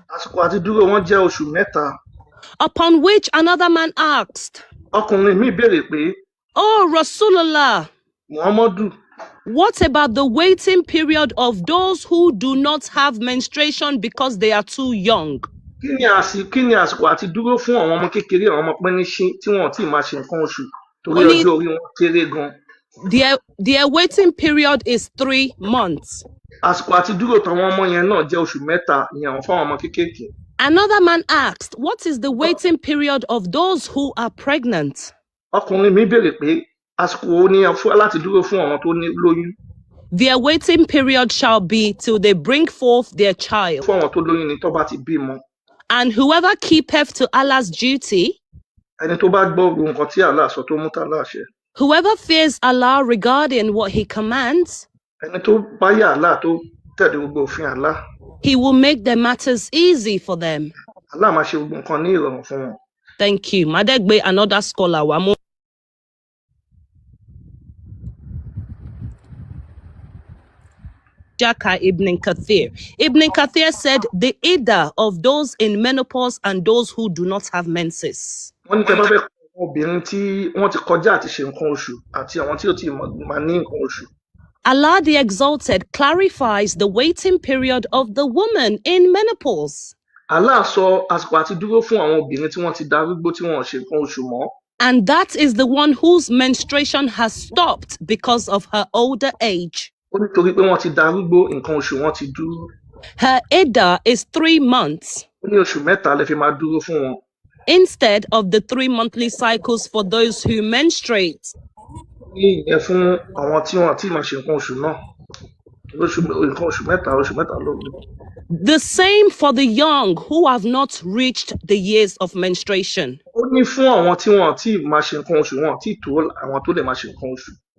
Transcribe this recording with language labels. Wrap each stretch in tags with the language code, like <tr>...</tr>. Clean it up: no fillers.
<yo>Àsìkò àti dúró wọn jẹ́ oṣù mẹ́ta.</yo> <en>Upon which another man asked.</en> <yo>Ọkùnrin mi béèrè pé.</yo> <en>Oh Rasulullah. Muhammadu. What about the waiting period of those who do not have menstruation because they are too young?</en> <yo>Kí ni àsìkò àti dúró fún àwọn ọmọ kékeré àwọn ọmọ pẹ́níṣín tí wọ́n ti máa ṣe nǹkan oṣù torí ọjọ́ orí wọn kéré gan.</yo> <en>Their waiting period is 3 months.</en> <yo>Àsìkò àti dúró tàwọn ọmọ yẹn náà jẹ́ oṣù mẹ́ta ìyẹn fún àwọn ọmọ kékeré.</yo> <en>Another man asked, what is the waiting period of those who are pregnant?</en> <yo>Ọkùnrin mi béèrè pé àsìkò wo ni láti dúró fún àwọn tó ní lóyún.</yo> <en>Their waiting period shall be till they bring forth their child.</en> <yo>Fún àwọn tó lóyún ni tó bá ti bímọ.</yo> <en>And whoever keepeth to Allah's duty.</en> <yo>Ẹni tó bá gbọ́ gbogbo nǹkan tí Allah sọ tó mú tá Allah ṣe.</yo> <en>Whoever fears Allah regarding what he commands.</en> <yo>Ẹni tó báyà Allah tó tẹ̀lé gbogbo òfin Allah.</yo> <en>He will make their matters easy for them.</en> <yo>Allah máa ṣe gbogbo nǹkan ní ìrọ̀rùn fún wọn.</yo> <en>Thank you. Madegbe, another scholar. Jaka Ibn Kathir. Ibn Kathir said the iddah of those in menopause and those who do not have menses.</en> <yo>Wọ́n ní tẹ́ bá fẹ́ kọ́ obìnrin tí wọ́n ti kọjá àti ṣe nǹkan oṣù àti àwọn tí ó ti máa ní nǹkan oṣù.</yo> <en>Allah the Exalted clarifies the waiting period of the woman in menopause.</en> <yo>Allah sọ àsìkò àti dúró fún àwọn obìnrin tí wọ́n ti darúgbó tí wọ́n ò ṣe nǹkan oṣù mọ́.</yo> <en>And that is the one whose menstruation has stopped because of her older age.</en> <yo>Ó nítorí pé wọ́n ti darúgbó nǹkan oṣù wọn ti dúró.</yo> <en>Her iddah is 3 months.</en> <yo>Ó ní oṣù mẹ́ta lè fi máa dúró fún wọn.</yo> <en>Instead of the 3 monthly cycles for those who menstruate.</en> <yo>Ní ìyẹn fún àwọn tí wọ́n ti máa ṣe nǹkan oṣù náà. Nǹkan oṣù mẹ́ta ló ní.</yo> <en>The same for the young who have not reached the years of menstruation.</en> <yo>Ó ní fún àwọn tí wọ́n ti máa ṣe nǹkan oṣù wọn tí tó àwọn tó lè máa ṣe nǹkan oṣù.</yo>